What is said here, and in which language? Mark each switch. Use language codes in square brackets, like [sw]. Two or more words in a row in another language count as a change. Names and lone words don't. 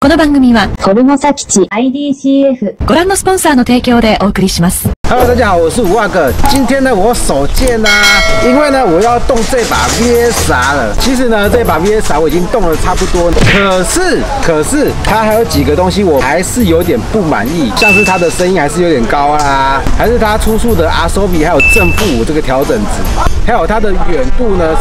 [ja] この番組はホルモサ吉 IDCF ご覧のスポンサーの提供でお送りします。 [zh] Hello， 大家好，我是五阿哥。今天呢，我手贱啦，因为呢，我要动这把 VSR 了。其实呢，这把 VSR 我已经动了差不多，可是它还有几个东西我还是有点不满意，像是它的声音还是有点高啦，还是它出处的 RSOB 还有正负5这个调整值，还有它的远度呢。